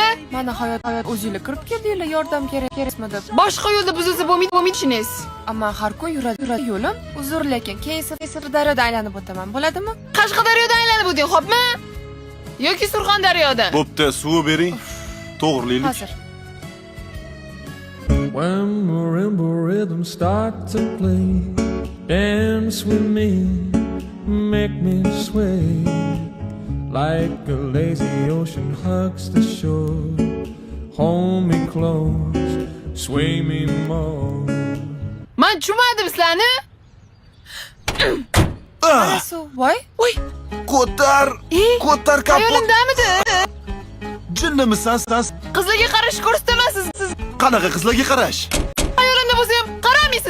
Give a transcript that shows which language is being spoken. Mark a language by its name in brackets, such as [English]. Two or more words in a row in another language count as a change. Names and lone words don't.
[Uzbek] Mana hayot o'zingizlar kirib keldinglar, yordam kerakmi deb. Boshqa yo'lda buzilsa bo'lmaydi ishiniz. Ammo har kun yuradi yo'lim. Uzr, lekin keyin Sirdaryoda aylanib o'taman, bo'ladimi? Qashqadaryoda aylanib o'ting, xo'pmi? Yoki Surxondaryoda. Bo'pti, suv bering. To'g'rilaylik. Hozir. [English] When marimba rhythms start to play, dance with me, make me sway, like a lazy ocean hugs the shore. Hold me close, sway me more. [Uzbek] Men tushunmadim sizlarni. Voy. Voy. Ko'tar kapot. Hayolimdamidi? Jinnimisan siz? Qizlarga qarash ko'rsatamaysiz siz. Qanaqa qizlarga qarash? Hayolimda bo'lsa ham qaramaysiz.